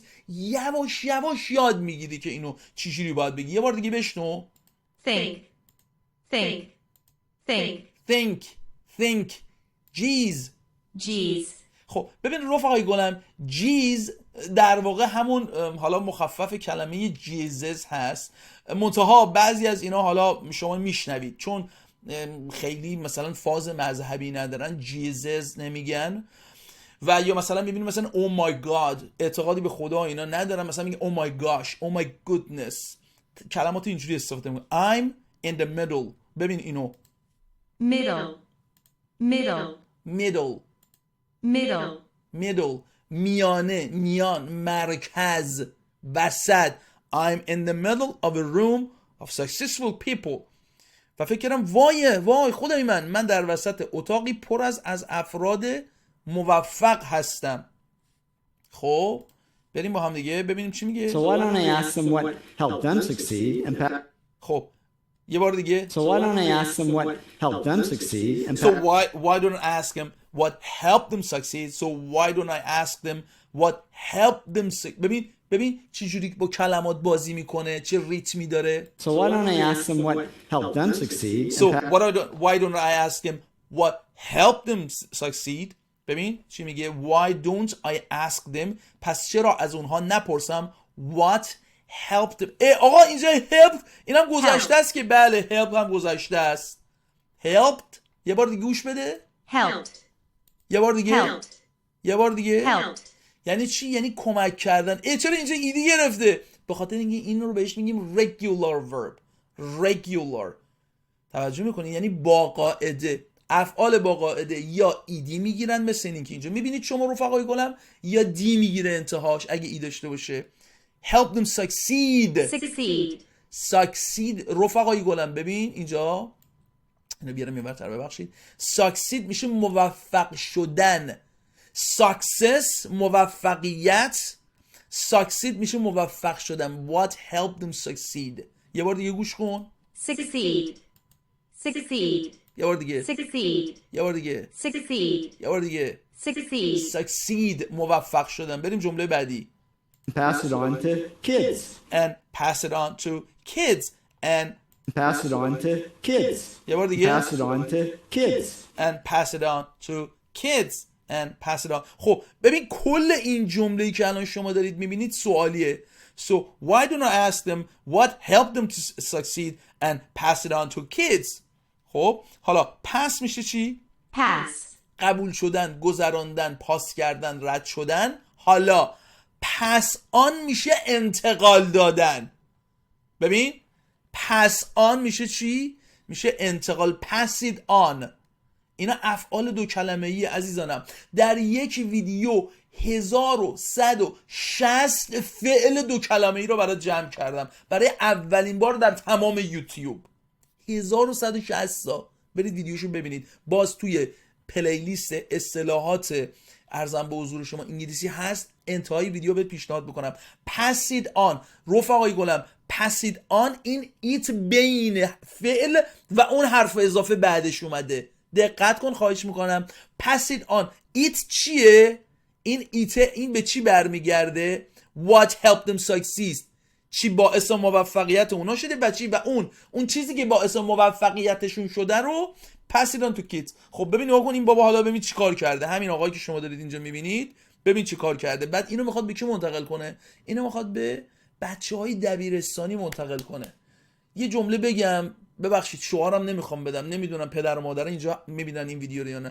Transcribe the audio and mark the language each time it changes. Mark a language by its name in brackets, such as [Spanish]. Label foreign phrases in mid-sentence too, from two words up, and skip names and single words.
[Persian] یواش یواش یاد میگیری که اینو چجوری باید بگی. یه بار دیگه بشنو. [English] think, think, think, think jeez. G's, [Persian] خب ببین رفقای گلم، جیز در واقع همون حالا مخفف کلمه جیزز هست، منتها بعضی از اینا حالا شما میشنوید چون خیلی مثلا فاز مذهبی ندارن جیزز نمیگن، و یا مثلا میبینیم مثلا [English] oh my god, [Persian] اعتقادی به خدا اینا ندارن، مثلا میگه [English] oh my gosh, oh my goodness, [Persian] کلمات اینجوری استفاده میکنن. [English] I'm in the middle. [Persian] ببین اینو [English] middle, middle, middle middle, [Persian] میانه، میان، مرکز، وسط. [English] I'm in the middle of a room of successful people. [Persian] و فکر کردم وای خدای من در وسط اتاقی پر از افراد موفق هستم. خب بریم با هم دیگه ببینیم چی میگه. [English] So why don't I ask them what helped them succeed and [Persian] خب یه بار دیگه. [English] So why don't I ask them what helped them succeed and So why don't I ask them what helped them succeed? So why don't I ask them what helped them [Persian] ببین چه جوری با کلمات بازی میکنه، چه ریتمی داره. [English] So why don't I ask them what helped them succeed? So why don't I ask them what helped them succeed? [Persian] ببین چی میگه. [English] Why don't I ask them؟ [Persian] پس چرا از اونها نپرسم [English] what helped them؟ [Persian] آقا اینجا help اینم گذشته است که بله help هم گذشته است. helped یه بار دیگه گوش بده. helped, یه بار دیگه. helped, یه بار دیگه. helped, یعنی چی؟ یعنی کمک کردن. چرا اینجا ایدی گرفته؟ به خاطر اینکه این رو بهش میگیم [English] regular verb. [Persian] regular توجه میکنی؟ یعنی با قاعده، افعال با قاعده یا ایدی میگیرن، مثل این که اینجا میبینید شما رفقای گلم، یا دی میگیره انتهاش اگه ای داشته باشه. [English] help them succeed. [Persian] succeed رفقای گلم ببین اینجا اینو بیارم یه برتر ببخشید. succeed میشه موفق شدن. success موفقیت، succeed میشه موفق شدن. what helped them succeed. یه بار دیگه گوش کن. succeed, یه بار دیگه. یه بار دیگه. یه بار دیگه. succeed موفق شدن. بریم جمله بعدی. [English] pass it on to kids. and pass it on to kids and Pass it on to kids. [Persian] یه بار دیگه. [English] Pass it on to kids. and pass it on to kids and pass it on. [Persian] خب ببین کل این جمله‌ای که الان شما دارید میبینید سوالیه. [English] So why don't I ask them what helped them to succeed and pass it on to kids. [Persian] خب حالا pass میشه چی؟ pass, قبول شدن، گذراندن، پاس کردن، رد شدن. حالا [English] pass on [Persian] میشه انتقال دادن. ببین [English] pass on [Persian] میشه چی؟ میشه انتقال. [English] pass it on. [Persian] اینا افعال دو کلمه ای عزیزانم. در یک ویدیو 1160 فعل دو کلمه ای رو برای جمع کردم برای اولین بار در تمام یوتیوب. 1160 تا. برید ویدیوشو ببینید. باز توی پلیلیست اصطلاحات ارزم به حضور شما انگلیسی هست، انتهای ویدیو به پیشنهاد بکنم. [English] pass it on [Persian] رفقای گلم. [English] pass it on [Persian] این ایت بین فعل و اون حرف اضافه بعدش اومده. دقت کن خواهش میکنم. [English] pass it on [Persian] ایت چیه؟ این ایت این به چی برمیگرده؟ [English] what helped them succeed. [Persian] چی باعث موفقیت اونا شده و چی و اون چیزی که باعث موفقیتشون شده رو [English] pass it on to kids. [Persian] خب ببین نگاه کن این بابا حالا ببین چی کار کرده. همین آقایی که شما دارید اینجا میبینید ببین چی کار کرده. بعد اینو میخواد به کی منتقل کنه؟ اینو میخواد به بچهای دبیرستانی منتقل کنه. یه جمله بگم، ببخشید شعارم نمیخوام بدم، نمیدونم پدر و مادر اینجا میبینن این ویدیو رو یا نه.